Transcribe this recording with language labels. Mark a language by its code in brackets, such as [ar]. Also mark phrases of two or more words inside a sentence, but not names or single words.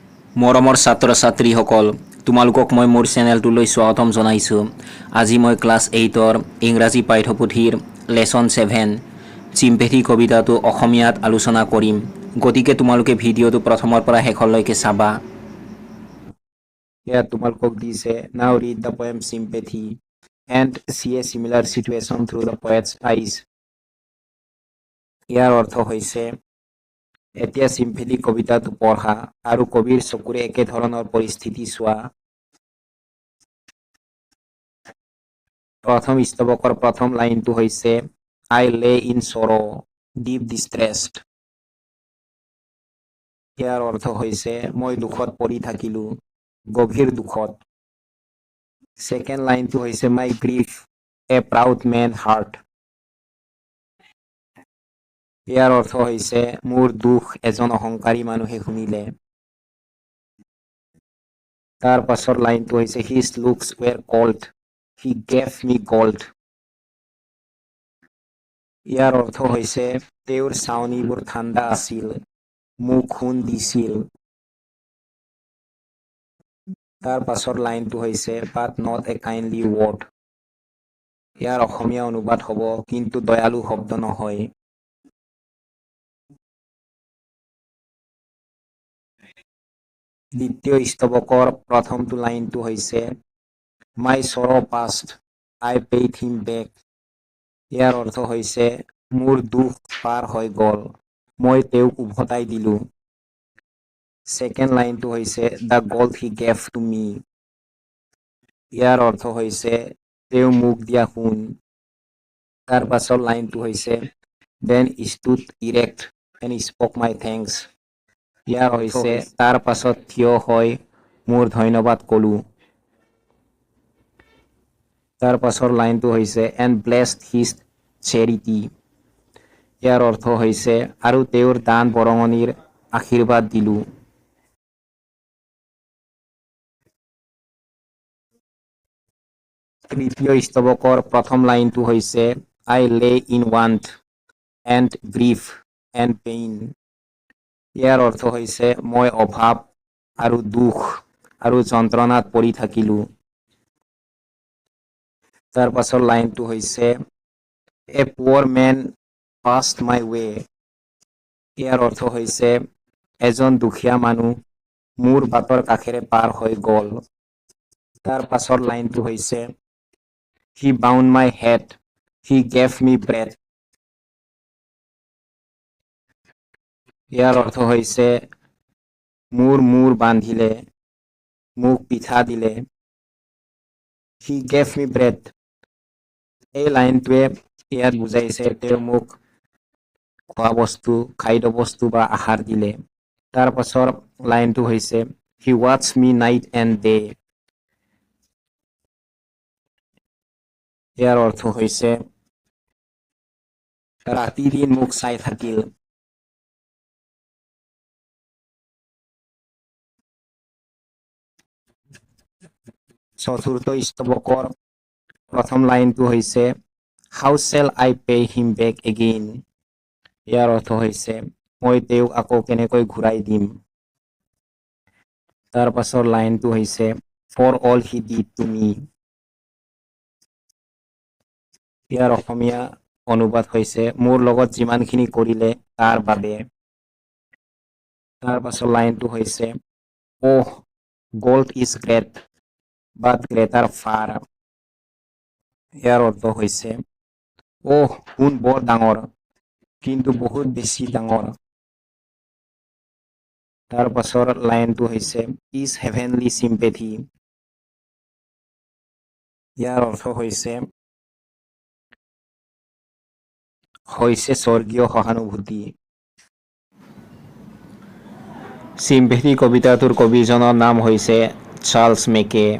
[as] মৰমৰ ছাত্ৰ ছাত্ৰীসকল, তোমালোকক মই মোৰ চেনেলটোলৈ স্বাগতম জনাইছোঁ। আজি মই ক্লাছ 8ৰ ইংৰাজী পাঠ্যপুথিৰ লেচন 7 চিম্পেথি কবিতাটো অসমীয়াত আলোচনা কৰিম। গতিকে তোমালোকে ভিডিঅ'টো প্ৰথমৰ পৰা শেষলৈকে চাবা। ইয়াত তোমালোকক দিছে [en] Now read the poem Sympathy and see a similar situation through the poet's eyes. [as] ইয়াৰ অৰ্থ হৈছে এতিয়া চিম্পেথি কবিতাটো পঢ়া আৰু কবিৰ চকুৰে একেধৰণৰ পৰিস্থিতি চোৱা। প্ৰথম স্তবকৰ প্ৰথম লাইনটো হৈছে [en] I lay in sorrow, deep distressed. [as] ইয়াৰ অৰ্থ হৈছে মই দুখত পৰি থাকিলো, গভীৰ দুখত। ছেকেণ্ড লাইনটো হৈছে [en] My grief, a proud man heart. [as] ইয়াৰ অৰ্থ হৈছে মোৰ দুখ এজন অহংকাৰী মানুহে শুনিলে। তাৰ পাছৰ লাইনটো হৈছে [en] His looks were cold, he gave me gold. [as] ইয়াৰ অৰ্থ হৈছে তেওঁৰ চাৱনিবোৰ ঠাণ্ডা আছিল, মোক সোণ দিছিল। তাৰ পাছৰ লাইনটো হৈছে [en] But not a kindly word. [as] ইয়াৰ অসমীয়া অনুবাদ হ'ব কিন্তু দয়ালু শব্দ নহয়। দ্বিতীয় স্তবকৰ প্ৰথমটো লাইনটো হৈছে [en] My sorrow past, I paid him back. [as] ইয়াৰ অৰ্থ হৈছে মোৰ দুখ পাৰ হৈ গ'ল, মই তেওঁক উভতাই দিলো। ছেকেণ্ড লাইনটো হৈছে [en] The gold he gave to me. [as] ইয়াৰ অৰ্থ হৈছে তেওঁ মোক দিয়া সোণ। তাৰ পাছৰ লাইনটো হৈছে [en] Then stood erect and spoke my thanks. [as] ইয়াৰ হৈছে তাৰ পাছত থিয় হৈ মোৰ ধন্যবাদ ক'লো। তাৰ পাছৰ লাইনটো হৈছে [en] And blessed his charity. [as] ইয়াৰ অৰ্থ হৈছে আৰু তেওঁৰ দান বৰঙণিৰ আশীৰ্বাদ দিলো। তৃতীয় স্তবকৰ প্ৰথম লাইনটো হৈছে [en] I lay in want and grief and pain. [as] ইয়াৰ অৰ্থ হৈছে মই অভাৱ আৰু দুখ আৰু যন্ত্ৰণাত পৰি থাকিলো। তাৰ পাছৰ লাইনটো হৈছে [en] A poor man passed my way. [as] ইয়াৰ অৰ্থ হৈছে এজন দুখীয়া মানুহ মোৰ বাটৰ কাষেৰে পাৰ হৈ গ'ল। তাৰ পাছৰ লাইনটো হৈছে [en] He bound my head, he gave me bread. [as] ইয়াৰ অৰ্থ হৈছে মোৰ মূৰ বান্ধিলে, মোক পিঠা দিলে। [en] He gave me bread. [as] এই লাইনটোৱে ইয়াত বুজাইছে তেওঁ মোক খোৱা বস্তু, খাদ্য বস্তু বা আহাৰ দিলে। তাৰ পাছৰ লাইনটো হৈছে [en] He watched me night and day. [as] ইয়াৰ অৰ্থ হৈছে ৰাতি দিন মোক চাই থাকিল। চতুৰ্থ স্তবকৰ প্ৰথম লাইনটো হৈছে [en] How shall I pay him back again? [as] ইয়াৰ অৰ্থ হৈছে মই তেওঁক আকৌ কেনেকৈ ঘূৰাই দিম। তাৰ পাছৰ লাইনটো হৈছে [en] For all he did to me. [as] ইয়াৰ অসমীয়া অনুবাদ হৈছে মোৰ লগত যিমানখিনি কৰিলে তাৰ বাবে। তাৰ পাছৰ লাইনটো হৈছে [en] Oh, gold is great, but greater far. [as] ইয়াৰ অৰ্থ হৈছে সোণ বৰ ডাঙৰ কিন্তু বহুত বেছি ডাঙৰ। তাৰ পাছৰ লাইনটো হৈছে [en] Is heavenly sympathy. [as] ইয়াৰ অৰ্থ হৈছে স্বৰ্গীয় সহানুভূতি। চিম্পেথি কবিতাটোৰ কবিজনৰ নাম হৈছে চাৰ্লছ মেকে।